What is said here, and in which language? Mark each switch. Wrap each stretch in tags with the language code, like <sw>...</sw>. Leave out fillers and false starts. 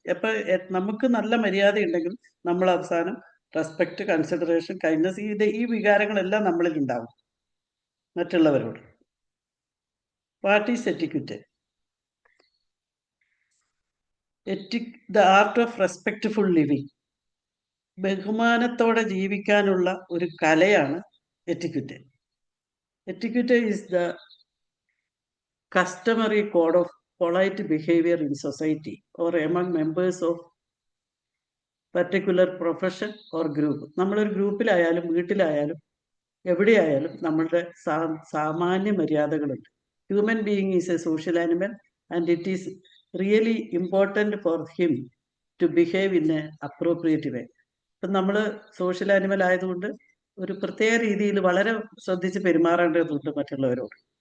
<ml>അപ്പൊ നമുക്ക് നല്ല മര്യാദ ഉണ്ടെങ്കിൽ നമ്മൾ അവസാനം റെസ്പെക്ട്, കൺസിഡറേഷൻ, കൈൻഡ്നസ് ഈ വികാരങ്ങളെല്ലാം നമ്മളിൽ ഉണ്ടാവും മറ്റുള്ളവരോട്.</ml> <en>What is etiquette? The art of respectful living.</en> <ml>ബഹുമാനത്തോടെ ജീവിക്കാനുള്ള ഒരു കലയാണ് etiquette. Etiquette is the</ml> <en>customary code of polite behavior in society or among members of particular profession or group.</en> <ml>നമ്മളൊരു ഗ്രൂപ്പിലായാലും വീട്ടിലായാലും എവിടെയായാലും നമ്മളുടെ സാമാന്യ മര്യാദകളുണ്ട്.</ml> <en>Human being is a social animal and it is really important for him to behave in a appropriate way.</en> <ml>ഇപ്പം നമ്മൾ social animal ആയതുകൊണ്ട് ഒരു പ്രത്യേക രീതിയിൽ വളരെ ശ്രദ്ധിച്ച് പെരുമാറേണ്ടതുണ്ട് മറ്റുള്ളവരോട്.</ml>